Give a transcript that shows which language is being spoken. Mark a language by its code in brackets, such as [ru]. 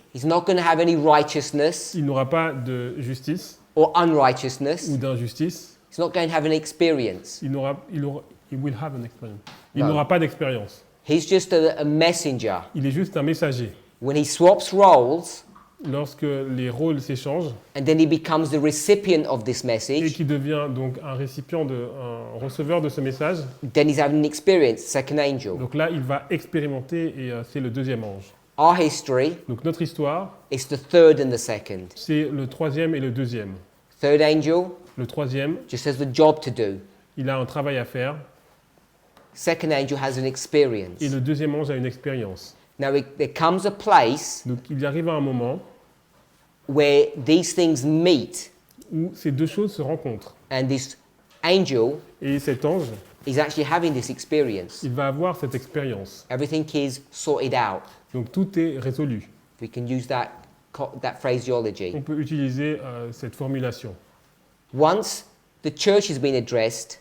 [en] he's not going to have any righteousness [fr] Il n'aura pas de justice [en] or unrighteousness. [fr] ou d'injustice. [en] He's not going to have an experience. [fr] Il [en] will have an experience. [fr] Il Non. n'aura pas d'expérience. [en] He's just a messenger. [fr] Il est juste un messager. [en] When he swaps roles [fr] Lorsque les rôles s'échangent [en] and then he becomes the recipient of this [fr] et [en] message, [fr] qu'il devient donc un receveur de ce message, [en] then he's having an experience, second angel. [fr] donc là il va expérimenter et c'est le deuxième ange. [en] Our history [fr] Donc notre histoire, [en] is the third and the second. [fr] c'est le troisième et le deuxième. [en] Third angel [fr] Le troisième, [en] just has the job to do. [fr] il a un travail à faire [en] Second angel has an experience. [fr] et le deuxième ange a une expérience. [en] Now there comes a place [fr] Donc il arrive à un moment [en] where these things meet, [fr] où ces deux choses se rencontrent. [en] and this angel [fr] Et cet ange, [en] is actually having this experience. [fr] il va avoir cette expérience. [en] Everything is sorted out. [fr] Donc tout est résolu. [en] We can use that phraseology. [fr] On peut utiliser cette formulation. [en] Once the church has been addressed,